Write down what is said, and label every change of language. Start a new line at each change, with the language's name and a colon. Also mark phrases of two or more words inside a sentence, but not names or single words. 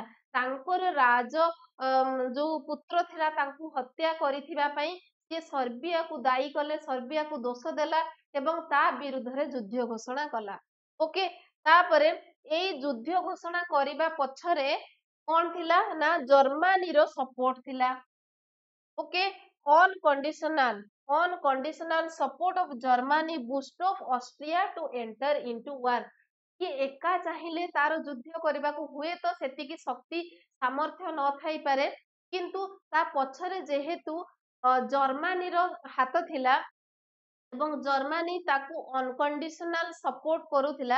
Odia: ତାଙ୍କର ରାଜ ଯୋଉ ପୁତ୍ର ଥିଲା ତାଙ୍କୁ ହତ୍ୟା କରିଥିବା ପାଇଁ ସିଏ ସର୍ବିଆକୁ ଦାୟୀ କଲେ, ସର୍ବିଆକୁ ଦୋଷ ଦେଲା ଏବଂ ତା ବିରୁଦ୍ଧରେ ଯୁଦ୍ଧ ଘୋଷଣା କଲା। ଓକେ, ତାପରେ ଏଇ ଯୁଦ୍ଧ ଘୋଷଣା କରିବା ପଛରେ କଣ ଥିଲା ନା ଜର୍ମାନୀର ସପୋର୍ଟ ଥିଲା। ଓକେ,
English: unconditional support of Germany boost of Austria to enter into war।
Odia: କି ଏକା ଚାହିଁଲେ ତାର ଯୁଦ୍ଧ କରିବାକୁ ହୁଏତ ସେତିକି ଶକ୍ତି ସାମର୍ଥ୍ୟ ନଥାଇପାରେ, କିନ୍ତୁ ତା ପଛରେ ଯେହେତୁ ଜର୍ମାନୀର ହାତ ଥିଲା, ଏବଂ ଜର୍ମାନୀ ତାକୁ
English: unconditional support
Odia: କରୁଥିଲା।